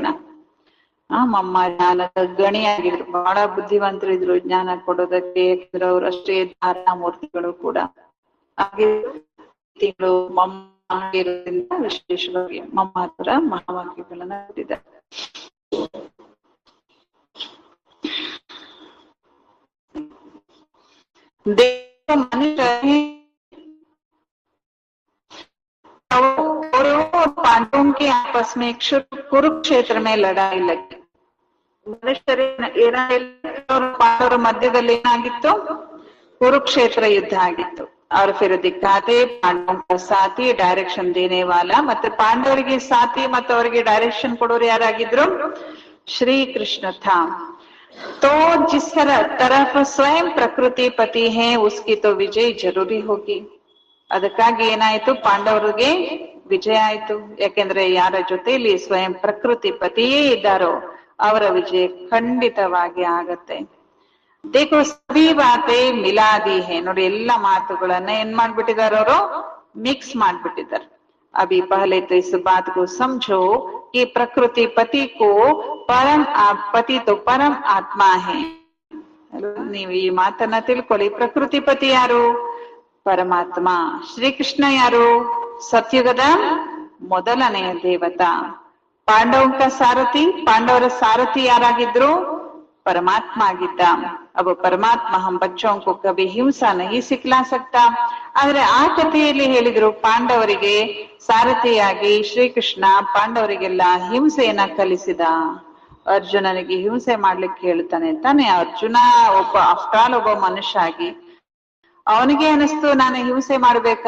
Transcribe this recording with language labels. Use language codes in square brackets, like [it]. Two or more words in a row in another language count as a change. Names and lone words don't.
[kn] ಮಮ್ಮ ಜ್ಞಾನದ ಗಣಿಯಾಗಿದ್ರು, ಬಹಳ ಬುದ್ಧಿವಂತರು ಇದ್ರು ಜ್ಞಾನ ಕೊಡೋದಕ್ಕೆ. ಯಾಕಂದ್ರೆ ಅವ್ರು ಅಷ್ಟೇ ಧಾರಣಾ ಮೂರ್ತಿಗಳು ಕೂಡ. ಹಾಗೆ ತಿಂಗಳು ಮಮ್ಮ ಆಗಿರೋದ್ರಿಂದ ವಿಶೇಷವಾಗಿ ಮಮ್ಮರ ಮಹಾವಾಕ್ಯಗಳನ್ನ ಕೊಟ್ಟಿದ್ದಾರೆ. [hi] मनुष्य और पांडवों के आपस में कुरुक्षेत्र में लड़ाई लगी. [kn] ಮನುಷ್ಯರೇ ಪಾಂಡವರ ಮಧ್ಯದಲ್ಲಿ ಏನಾಗಿತ್ತು? ಕುರುಕ್ಷೇತ್ರ ಯುದ್ಧ ಆಗಿತ್ತು. [hi] और फिर दिखाते पांडवों का साथी डायरेक्शन देने वाला, [kn] ಮತ್ತೆ ಪಾಂಡವರಿಗೆ ಸಾಥಿ ಮತ್ತು ಅವರಿಗೆ ಡೈರೆಕ್ಷನ್ ಕೊಡೋರು ಯಾರಾಗಿದ್ರು? [hi] ಶ್ರೀ ಕೃಷ್ಣ था. तो जिस तरफ स्वयं प्रकृति पति है उसकी तो विजय जरूरी होगी. [kn] ಅದಕ್ಕಾಗಿ ಏನಾಯ್ತು? ಪಾಂಡವರಿಗೆ ವಿಜಯ ಆಯ್ತು. ಯಾಕೆಂದ್ರೆ ಯಾರ ಜೊತೆಯಲ್ಲಿ ಸ್ವಯಂ ಪ್ರಕೃತಿ ಪತಿಯೇ ಇದ್ದಾರೋ ಅವರ ವಿಜಯ ಖಂಡಿತವಾಗಿ ಆಗತ್ತೆ. [hi] देखो सभी बातें मिलादी है. [kn] ನೋಡಿ, ಎಲ್ಲ ಮಾತುಗಳನ್ನ ಏನ್ ಮಾಡ್ಬಿಟ್ಟಿದಾರ ಅವರು? ಮಿಕ್ಸ್ ಮಾಡ್ಬಿಟ್ಟಿದ್ದಾರೆ. [hi] अभी पहले तो इस बात को समझो कि प्रकृति पति को परम पति तो परम आत्मा है. [kn] ನೀವು ಈ ಮಾತನ್ನ ತಿಳ್ಕೊಳ್ಳಿ. ಪ್ರಕೃತಿ ಪತಿ ಯಾರು? ಪರಮಾತ್ಮ. ಶ್ರೀಕೃಷ್ಣ ಯಾರು? ಸತ್ಯುಗದ ಮೊದಲನೆಯ ದೇವತಾ. ಪಾಂಡವಂಕ ಸಾರಥಿ, ಪಾಂಡವರ ಸಾರಥಿ ಯಾರಾಗಿದ್ರು? परमात्मा ಆಗಿದ್ದ. [hi] अब परमात्मा हम बच्चों को कभी हिंसा नहीं सिखला सकता. [kn] ಆದ್ರೆ ಆ ಕಥೆಯಲ್ಲಿ ಹೇಳಿದ್ರು, ಪಾಂಡವರಿಗೆ ಸಾರಥಿಯಾಗಿ ಶ್ರೀಕೃಷ್ಣ ಪಾಂಡವರಿಗೆಲ್ಲ ಹಿಂಸೆಯನ್ನ ಕಲಿಸಿದ. ಅರ್ಜುನನಿಗೆ ಹಿಂಸೆ ಮಾಡ್ಲಿಕ್ಕೆ ಹೇಳ್ತಾನೆ ತಾನೆ. ಅರ್ಜುನ ಒಬ್ಬ [en] after all [kn] ಒಬ್ಬ ಮನುಷ್ಯ ಆಗಿ ಅವನಿಗೆ ಅನಿಸ್ತು, ನಾನು ಹಿಂಸೆ ಮಾಡ್ಬೇಕಾ?